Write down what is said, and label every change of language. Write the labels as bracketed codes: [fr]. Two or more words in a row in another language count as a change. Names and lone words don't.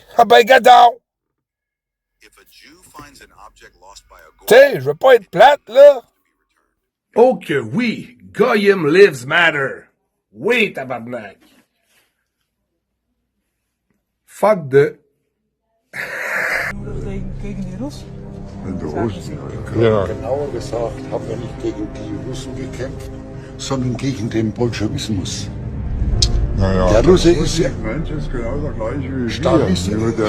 [fr] Ah ben, gadon! T'sais, je veux pas être plate, là. Oh que oui, [en] Goyim lives matter. [fr] Oui, tabarnak. Fuck de... [de] Gegen die Russen? Die Russen. Ja. Genauer gesagt haben wir nicht gegen die Russen gekämpft, sondern gegen den Bolschewismus. Naja, Der Russe ist Mensch ist genau der gleiche wie wir.